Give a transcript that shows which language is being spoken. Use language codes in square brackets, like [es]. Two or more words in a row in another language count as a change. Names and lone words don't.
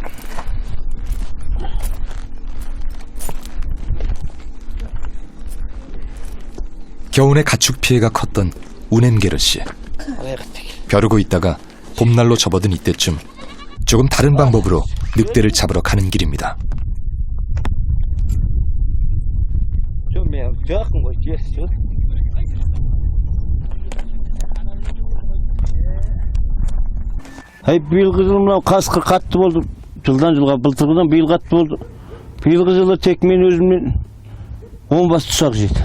[ko] 겨울에 가축 피해가 컸던 우넴게르시. 벼르고 있다가 봄날로 접어든 이때쯤 조금 다른 방법으로 늑대를 잡으러 가는 길입니다. [kk] Биылғы жылы мынау қасқыр қатты болды. Жылдан жылға былтырғыдан биыл қатты болды. Биылғы жылы тек мен өзімнен 10 бас тұсақ жеді.